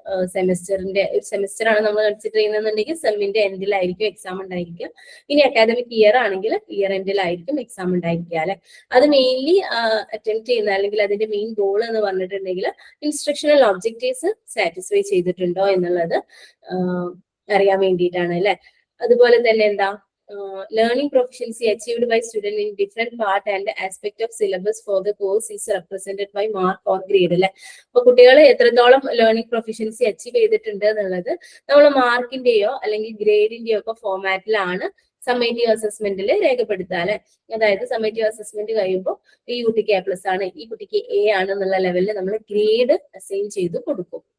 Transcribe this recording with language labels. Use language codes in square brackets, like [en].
[ml] ഒരു സെമസ്റ്റർ ആണ് നമ്മൾ കൺസിഡർ ചെയ്യുന്നതെന്നുണ്ടെങ്കിൽ സെമ്മിന്റെ എൻഡിലായിരിക്കും എക്സാം ഉണ്ടായിരിക്കുക. ഇനി അക്കാദമിക് ഇയർ ആണെങ്കിൽ ഇയർ എൻഡിലായിരിക്കും എക്സാം ഉണ്ടായിരിക്കുക അല്ലെ. അത് മെയിൻലി അറ്റംപ്റ്റ് ചെയ്യുന്ന അല്ലെങ്കിൽ അതിന്റെ മെയിൻ ഗോൾ എന്ന് പറഞ്ഞിട്ടുണ്ടെങ്കിൽ ഇൻസ്ട്രക്ഷണൽ ഒബ്ജക്റ്റീവ്സ് സാറ്റിസ്ഫൈ ചെയ്തിട്ടുണ്ടോ എന്നുള്ളത് അറിയാൻ വേണ്ടിയിട്ടാണ് അല്ലെ. അതുപോലെ തന്നെ എന്താ, [en] learning proficiency achieved by student in different part and aspect of syllabus for the course is represented by mark or grade അല്ലെ. [ml] അപ്പൊ കുട്ടികൾ എത്രത്തോളം ലേണിംഗ് പ്രൊഫിഷ്യൻസി അച്ചീവ് ചെയ്തിട്ടുണ്ട് എന്നുള്ളത് നമ്മൾ മാർക്കിന്റെയോ അല്ലെങ്കിൽ ഗ്രേഡിന്റെയോ ഒക്കെ ഫോമാറ്റിലാണ് സമ്മേറ്റീവ് അസസ്മെന്റിൽ രേഖപ്പെടുത്തുക അല്ലെ. അതായത് സമ്മേറ്റീവ് അസസ്മെന്റ് കഴിയുമ്പോൾ ഈ കുട്ടിക്ക് A+ ആണ്, ഈ കുട്ടിക്ക് A ആണ് എന്നുള്ള ലെവലിൽ നമ്മൾ ഗ്രേഡ് അസൈൻ ചെയ്ത് കൊടുക്കും.